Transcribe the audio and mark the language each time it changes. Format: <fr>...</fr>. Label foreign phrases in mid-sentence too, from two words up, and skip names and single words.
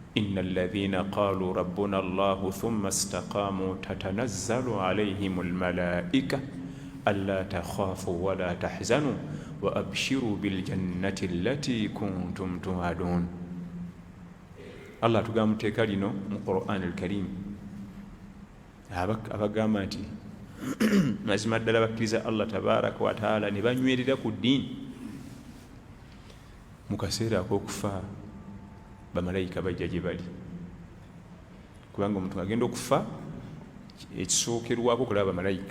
<ar>إن الذين قالوا ربنا الله ثم استقاموا تتنزل عليهم الملائكة ألا تخافوا ولا تحزنوا وأبشروا بالجنة التي كنتم توعدون.</ar> <lg>Allah tugamba mu tteeka lino mu Qur'an al-Karim abagamba nti mazima ddala bakkiriza Allah</lg> <ar>تبارك وتعالى</ar> <lg>ne banywerera ku ddiini mu kaseera ak'okufa bamalayika bajja gye bali, kubanga omuntu agenda okufa ekisookerwako kulaba bamalayika.</lg>